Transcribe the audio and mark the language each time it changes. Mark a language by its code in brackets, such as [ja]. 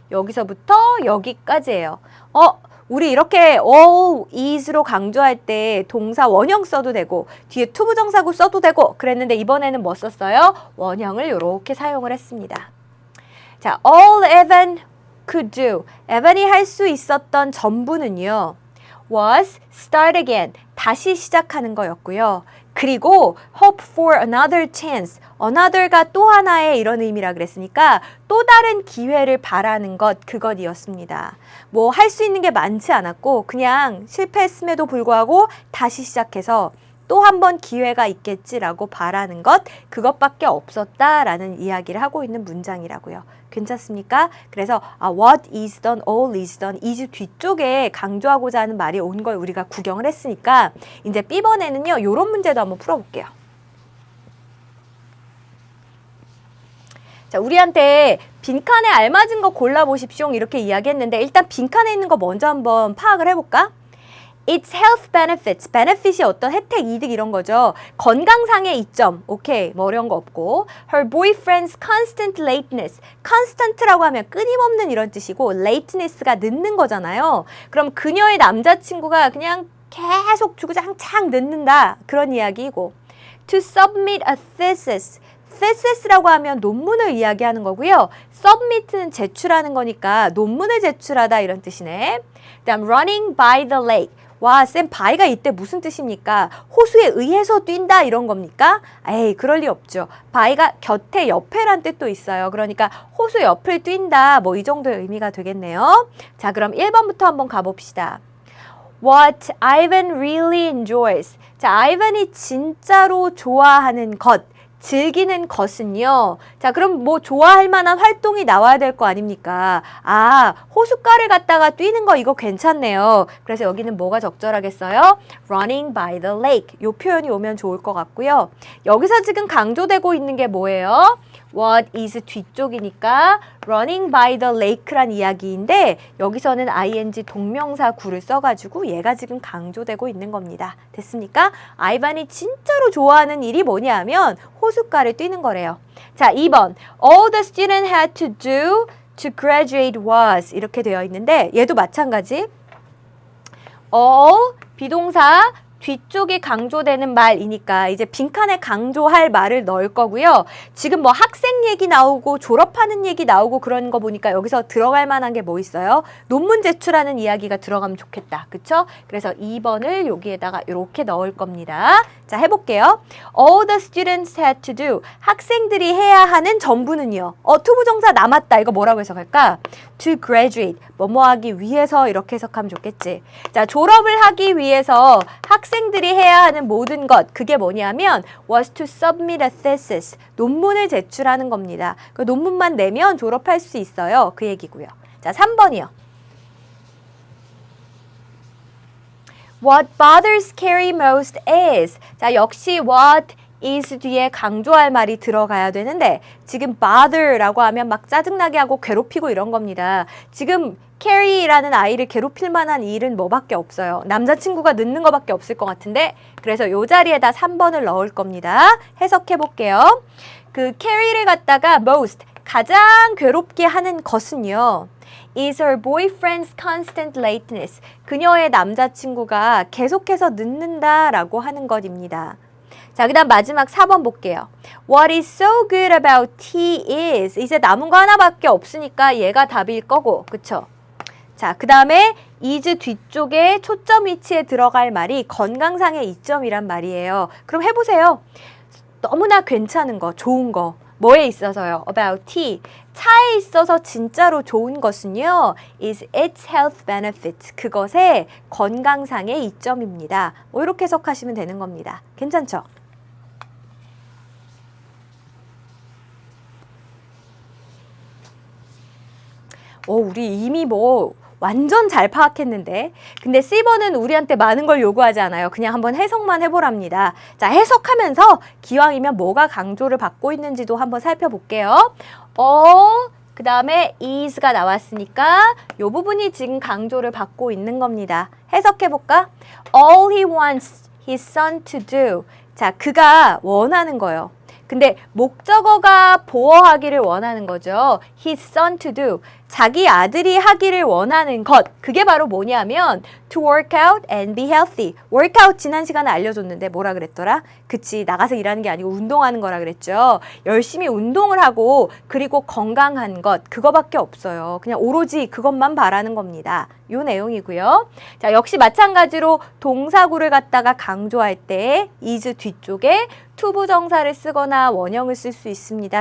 [ko] 여기서부터 여기까지예요. 우리 이렇게 all is로 강조할 때 동사 원형 써도 되고 뒤에 투부정사구 써도 되고 그랬는데 이번에는 뭐 썼어요? 원형을 이렇게 사용을 했습니다. [en] 자, all Evan could do. [ko] 에반이 할 수 있었던 전부는요. [en] was start again. [ko] 다시 시작하는 거였고요. 그리고 [en] hope for another chance. [ko] another가 또 하나의 이런 의미라 그랬으니까 또 다른 기회를 바라는 것, 그것이었습니다. 뭐 할 수 있는 게 많지 않았고 그냥 실패했음에도 불구하고 다시 시작해서 또 한 번 기회가 있겠지라고 바라는 것, 그것밖에 없었다라는 이야기를 하고 있는 문장이라고요. 괜찮습니까? 그래서 what is done, all is done, is 뒤쪽에 강조하고자 하는 말이 온 걸 우리가 구경을 했으니까 이제 B번에는요, 이런 문제도 한번 풀어볼게요. 자, 우리한테 빈칸에 알맞은 거 골라보십시오 이렇게 이야기했는데 일단 빈칸에 있는 거 먼저 한번 파악을 해볼까? [en] Its health benefits. [ko] benefit이 어떤 혜택, 이득 이런 거죠. 건강상의 이점. 오케이. 뭐 어려운 거 없고. [en] Her boyfriend's constant lateness. [ko] constant라고 하면 끊임없는 이런 뜻이고 lateness가 늦는 거잖아요. 그럼 그녀의 남자친구가 그냥 계속 주구장창 늦는다. 그런 이야기이고. [en] To submit a thesis. [ko] thesis라고 하면 논문을 이야기하는 거고요. submit는 제출하는 거니까 논문을 제출하다 이런 뜻이네. 그다음 [en] running by the lake. [ko] 와, 쌤 by가 이때 무슨 뜻입니까? 호수에 의해서 뛴다 이런 겁니까? 에이, 그럴 리 없죠. by가 곁에, 옆에란 뜻도 있어요. 그러니까 호수 옆을 뛴다 뭐 이 정도의 의미가 되겠네요. 자, 그럼 1번부터 한번 가봅시다. [en] What Ivan really enjoys. [ko] 자, 아이반이 진짜로 좋아하는 것. 즐기는 것은요. 자, 그럼 뭐 좋아할 만한 활동이 나와야 될 거 아닙니까? 호숫가를 갔다가 뛰는 거 이거 괜찮네요. 그래서 여기는 뭐가 적절하겠어요? [en] Running by the lake. [ko] 요 표현이 오면 좋을 것 같고요. 여기서 지금 강조되고 있는 게 뭐예요? What is 뒤쪽이니까 [en] running by the lake [ko] 란 이야기인데 여기서는 ing 동명사 구를 써가지고 얘가 지금 강조되고 있는 겁니다. 됐습니까? 아이반이 진짜로 좋아하는 일이 뭐냐면 호숫가를 뛰는 거래요. 자, 2번. [en] All the student had to do to graduate was [ko] 이렇게 되어 있는데 얘도 마찬가지. [en] all 비동사 [ko] 뒤쪽이 강조되는 말이니까 이제 빈칸에 강조할 말을 넣을 거고요. 지금 뭐 학생 얘기 나오고 졸업하는 얘기 나오고 그런 거 보니까 여기서 들어갈 만한 게 뭐 있어요? 논문 제출하는 이야기가 들어가면 좋겠다. 그쵸? 그래서 2번을 여기에다가 이렇게 넣을 겁니다. 자, 해볼게요. [en] All the students had to do. [ko] 학생들이 해야 하는 전부는요. 투부정사 남았다. 이거 뭐라고 해석할까? [en] To graduate. [ko] 뭐뭐 하기 위해서 이렇게 해석하면 좋겠지. 자, 졸업을 하기 위해서 학생들이 해야 하는 모든 것. 그게 뭐냐면 [en] was to submit a thesis. [ko] 논문을 제출하는 겁니다. 그 논문만 내면 졸업할 수 있어요. 그 얘기고요. 자, 3번이요. [en] What bothers Carrie most is. [ko] 자, 역시 what is 뒤에 강조할 말이 들어가야 되는데 지금 bother라고 하면 막 짜증나게 하고 괴롭히고 이런 겁니다. 지금 캐리라는 아이를 괴롭힐 만한 일은 뭐밖에 없어요. 남자친구가 늦는 거밖에 없을 것 같은데 그래서 이 자리에다 3번을 넣을 겁니다. 해석해 볼게요. 그 캐리를 갖다가 most 가장 괴롭게 하는 것은요. [en] is her boyfriend's constant lateness. [ko] 그녀의 남자친구가 계속해서 늦는다라고 하는 것입니다. 자, 그 다음 마지막 4번 볼게요. [en] What is so good about T is. [ko] 이제 남은 거 하나밖에 없으니까 얘가 답일 거고, 그쵸? 자, 그 다음에 is 뒤쪽에 초점 위치에 들어갈 말이 건강상의 이점이란 말이에요. 그럼 해보세요. 너무나 괜찮은 거, 좋은 거. 뭐에 있어서요? [en] About T. [ko] 차에 있어서 진짜로 좋은 것은요. [en] is its health benefits. [ko] 그것의 건강상의 이점입니다. 뭐 이렇게 해석하시면 되는 겁니다. 괜찮죠? 우리 이미 뭐 완전 잘 파악했는데 근데 C번은 우리한테 많은 걸 요구하지 않아요. 그냥 한번 해석만 해보랍니다. 자, 해석하면서 기왕이면 뭐가 강조를 받고 있는지도 한번 살펴볼게요. 그 다음에 is가 나왔으니까 이 부분이 지금 강조를 받고 있는 겁니다. 해석해볼까? [en] All he wants his son to do. [ko] 자, 그가 원하는 거예요. 근데 목적어가 보어하기를 원하는 거죠. [en] His son to do. [ko] 자기 아들이 하기를 원하는 것. 그게 바로 뭐냐면 [en] to work out and be healthy. [ko] workout 지난 시간에 알려줬는데 뭐라 그랬더라? 그치, 나가서 일하는 게 아니고 운동하는 거라 그랬죠. 열심히 운동을 하고 그리고 건강한 것. 그거밖에 없어요. 그냥 오로지 그것만 바라는 겁니다. 요 내용이고요. 자, 역시 마찬가지로 동사구를 갖다가 강조할 때 is 뒤쪽에 투부정사를 쓰거나 원형을 쓸 수 있습니다.